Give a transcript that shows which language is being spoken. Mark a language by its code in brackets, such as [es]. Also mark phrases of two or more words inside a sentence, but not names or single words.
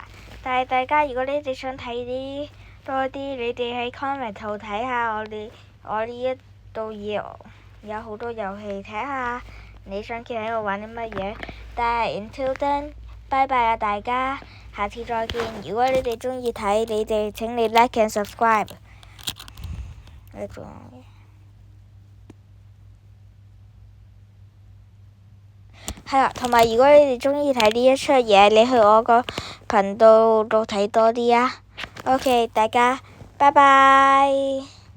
[yue] 但係大家如果你哋想睇多啲，你哋喺 comment 度睇下我呢一度有好多遊戲，睇下你想見喺度玩啲乜嘢。但係 [en] until then， [yue] 拜拜啊大家，下次再見。如果你哋中意睇，你哋請你 [en] like and subscribe。 [yue] 係啊，同埋如果你哋中意睇呢一出嘢，你去我個頻道度睇多啲啊。OK， 大家拜拜。